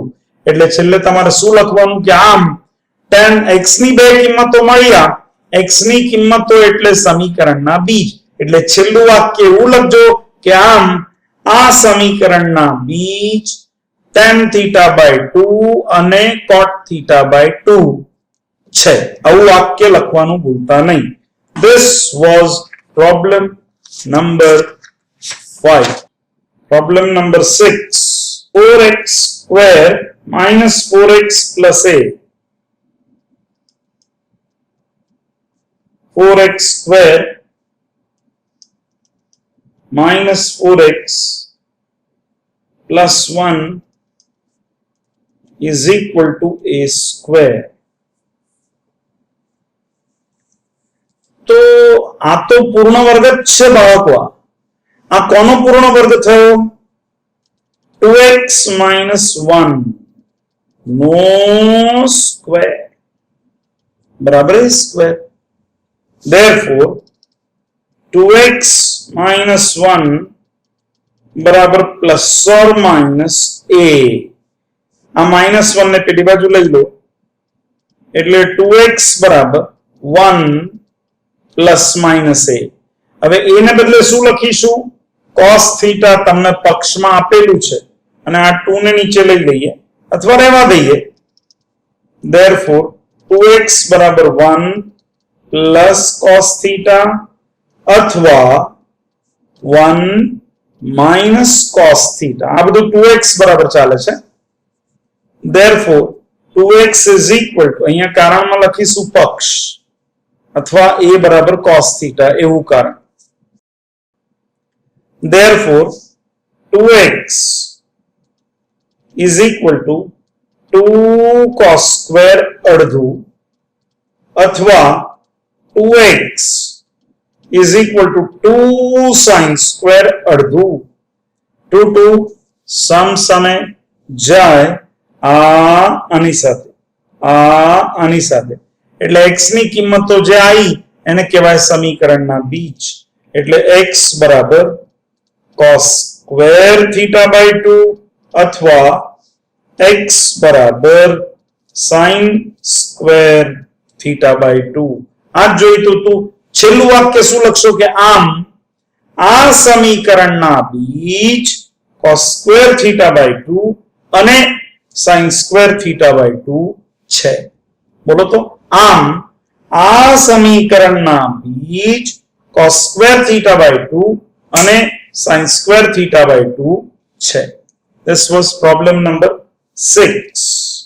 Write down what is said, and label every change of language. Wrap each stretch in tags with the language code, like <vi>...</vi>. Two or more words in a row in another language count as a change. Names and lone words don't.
<gu>એટલે છેલ્લે તમારે શું લખવાનું કે આમ tan x ની બે કિંમતો મળ્યા, x ની કિંમતો એટલે સમીકરણના બીજ. એટલે છેલ્લું વાક્ય એવું લખજો કે આમ આ સમીકરણના બીજ</gu> <en>tan theta by 2</en> <gu>અને</gu> <en>cot theta by 2</en> <gu>છે. આવું વાક્ય લખવાનું ભૂલતા નહીં.</gu> <en>This was problem number 5. Problem number 6. 4x square minus 4x plus a. 4x square minus 4x plus 1 is equal to a square.</en> <gu>તો આ તો પૂર્ણ વર્ગ છે બાળકો આ કોનો પૂર્ણ વર્ગ થયો</gu> <en>2x minus 1</en> <gu>નો સ્ક્વાયર બરાબર હૈ સ્ક્વાયર.</gu> <en>Therefore 2x minus 1</en> <hi>बराबर प्लस और माइनस</hi> <en>a.</en> <gu>આ માઇનસ 1 ને પેલી બાજુ લઈ લો એટલે 2x બરાબર 1 પ્લસ માઇનસ a. હવે a ને બદલે શું લખીશું</gu> <en>cos theta</en> <gu>તમને પક્ષમાં આપેલું છે અને આ 2 ને નીચે લઈ લઈએ અથવા રહેવા દઈએ.</gu> <en>Therefore 2x</en> <gu>બરાબર</gu> <en>1 plus cos theta</en> <gu>અથવા</gu> <en>1 minus cos theta.</en> <gu>આ બધું 2x બરાબર ચાલે છે.</gu> <en>Therefore 2x is equal to</en> <gu>અહીંયા કારણમાં લખીશું પક્ષ અથવા a બરાબર</gu> <en>cos theta</en> <gu>એવું કારણ.</gu> <en>Therefore 2x is equal to 2 cos square</en> <gu>અડધું અથવા</gu> <en>2x is equal to 2 sin square</en> <gu>અડધું. 2 સમ સામે જાય આ આની સાથે એટલે x ની કિંમતો જે આવી એને કહેવાય સમીકરણના બીજ. એટલે x બરાબર</gu> <en>cos square theta by 2</en> <gu>અથવા x બરાબર</gu> <en>sin square theta by 2.</en> <gu>આ જોઈતું તું છેલ્લું વાક્ય શું લખશો કે આમ આ સમીકરણના બીજ</gu> <en>cos square theta by 2</en> <gu>અને</gu> <en>sin square theta by 2</en> <gu>છે. બોલો તો આમ આ સમીકરણના બીજ</gu> <en>cos square theta by 2</en> <gu>અને</gu> <en>sin square theta by 2</en> <gu>છે. This was problem number 6.</gu>